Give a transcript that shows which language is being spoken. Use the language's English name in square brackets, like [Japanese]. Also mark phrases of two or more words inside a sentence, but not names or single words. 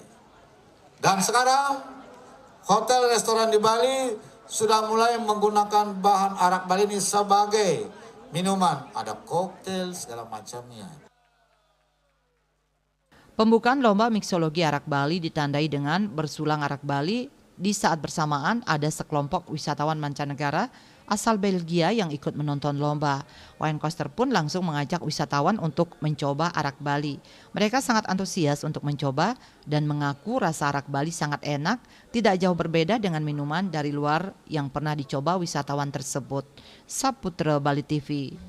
[Indonesian] Dan sekarang hotel restoran di Bali sudah mulai menggunakan bahan arak Bali ini sebagai minuman, ada koktail segala macamnya. Pembukaan lomba miksologi arak Bali ditandai dengan bersulang arak Bali. Di saat bersamaan ada sekelompok wisatawan mancanegara asal Belgia yang ikut menonton lomba. Wayan Koster pun langsung mengajak wisatawan untuk mencoba arak Bali. Mereka sangat antusias untuk mencoba dan mengaku rasa arak Bali sangat enak, tidak jauh berbeda dengan minuman dari luar yang pernah dicoba wisatawan tersebut. Saputra Bali TV.